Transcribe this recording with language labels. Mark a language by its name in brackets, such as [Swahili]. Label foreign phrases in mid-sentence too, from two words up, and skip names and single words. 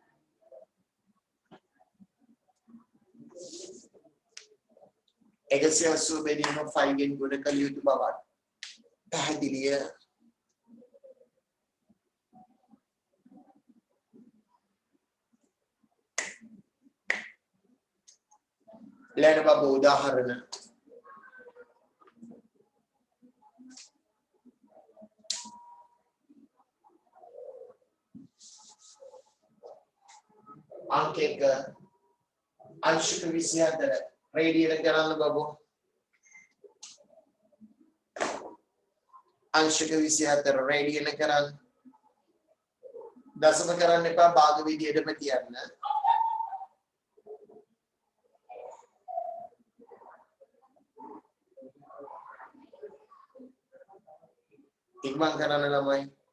[Sinhala] 180 බෙදීම 5 ගෙන් ගුණ කළ යුතු බවයි. පැහැදිලිය? ඊළඟ බබ උදාහරණ අංක එක අංශක 24 රේඩියන කරන්න බබෝ अंशक 24 රේඩියන කරන්න දශම කරන්න එපා භාග විදියටම තියන්න ඉක්මන් කරන්න ළමයි